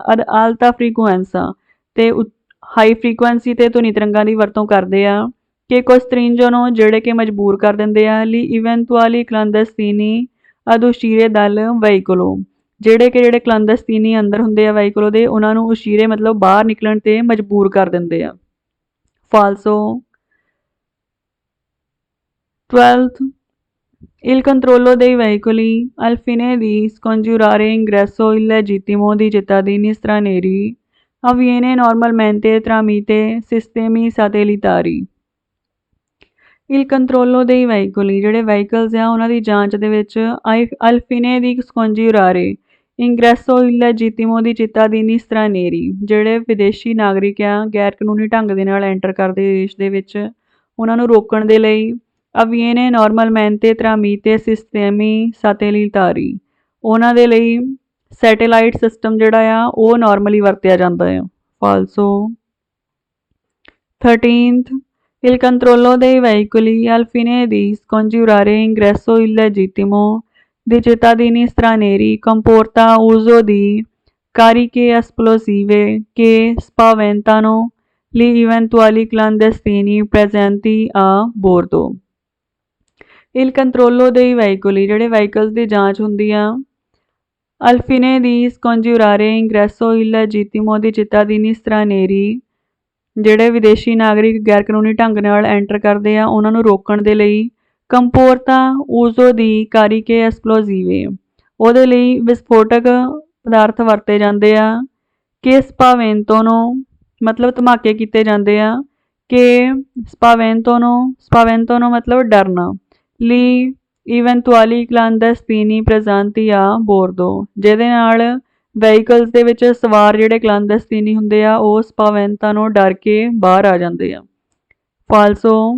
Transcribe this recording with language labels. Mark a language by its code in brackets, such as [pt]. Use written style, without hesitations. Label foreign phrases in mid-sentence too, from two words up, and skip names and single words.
[it] ad alta frequenza [pa] ਤੇ [en] high frequency [pa] ਤੇ ਧੁਨੀ ਤਰੰਗਾਂ ਦੀ ਵਰਤੋਂ ਕਰਦੇ ਆ ਕਿ ਕੋਸਟ੍ਰਿੰਜੋਨੋ ਜਿਹੜੇ ਕਿ ਮਜਬੂਰ ਕਰ ਦਿੰਦੇ ਆ [it] gli eventuali clandestini aduscire dal veicolo, [pa] ਜਿਹੜੇ ਕਲੰਦਸਤੀਨੀ ਅੰਦਰ ਹੁੰਦੇ ਆ ਵਹੀਕਲੋ ਦੇ ਉਹਨਾਂ ਨੂੰ ਉਸ਼ੀਰੇ ਮਤਲਬ ਬਾਹਰ ਨਿਕਲਣ ਤੇ ਮਜਬੂਰ ਕਰ ਦਿੰਦੇ ਆ, ਫਾਲਸੋ। [en] 12th, [it] il controllo dei veicoli al fine di scongiurare ingresso illegittimo di cittadini stranieri avviene normalmente tramite sistemi satellitari। il controllo dei veicoli [pa] ਜਿਹੜੇ ਵਹੀਕਲਸ ਆ ਉਹਨਾਂ ਦੀ ਜਾਂਚ ਦੇ ਵਿੱਚ [it] alfine di scongiurare ingresso illegittimo di cittadini stranieri, [pa] ਜਿਹੜੇ ਵਿਦੇਸ਼ੀ ਨਾਗਰਿਕ ਆ ਗੈਰ ਕਾਨੂੰਨੀ ਢੰਗ ਦੇ ਨਾਲ ਐਂਟਰ ਕਰਦੇ ਦੇਸ਼ ਦੇ ਵਿੱਚ ਉਹਨਾਂ ਨੂੰ ਰੋਕਣ ਦੇ ਲਈ [it] avviene normalmente tramite sistemi satellitari, [pa] ਉਹਨਾਂ ਦੇ ਲਈ [en] satellite system [pa] ਜਿਹੜਾ ਆ ਉਹ ਨਾਰਮਲੀ ਵਰਤਿਆ ਜਾਂਦਾ ਆ, ਫਾਲਸੋ। [en] 13th, [it] il controllo dei veicoli al fine di scongiurare ingresso illegittimo di cittadini stranieri comporta uso di cariche esplosive che spaventano gli eventuali clandestini presenti a bordo। il controllo dei veicoli [pa] ਜਿਹੜੇ ਵਹੀਕਲਸ ਦੀ ਜਾਂਚ ਹੁੰਦੀ ਆ [it] alfine di scongiurare ingresso illegittimo di cittadini stranieri, [pa] ਜਿਹੜੇ ਵਿਦੇਸ਼ੀ ਨਾਗਰਿਕ ਗੈਰ ਕਾਨੂੰਨੀ ਢੰਗ ਨਾਲ ਐਂਟਰ ਕਰਦੇ ਆ ਉਹਨਾਂ ਨੂੰ ਰੋਕਣ ਦੇ ਲਈ [it] comporta uso di cariche esplosive, [pa] ਉਹਦੇ ਲਈ ਵਿਸਫੋਟਕ ਪਦਾਰਥ ਵਰਤੇ ਜਾਂਦੇ ਆ ਕਿ ਸਪਾਵੈਂਤੋਨੋ ਮਤਲਬ ਧਮਾਕੇ ਕੀਤੇ ਜਾਂਦੇ ਆ ਕਿ ਸਪਾਵੈਂਤੋਨੋ ਮਤਲਬ ਡਰਨਾ, [it] gli eventuali clandestini presenti a bordo, [pa] ਜਿਹਦੇ ਨਾਲ ਵਹੀਕਲਸ ਦੇ ਵਿੱਚ ਸਵਾਰ ਜਿਹੜੇ ਕਲਾਂਦਸਤੀਨੀ ਹੁੰਦੇ ਆ ਉਹ ਸਪਾਵੈਂਤਾ ਨੂੰ ਡਰ ਕੇ ਬਾਹਰ ਆ ਜਾਂਦੇ ਆ, ਫਾਲਸੋ।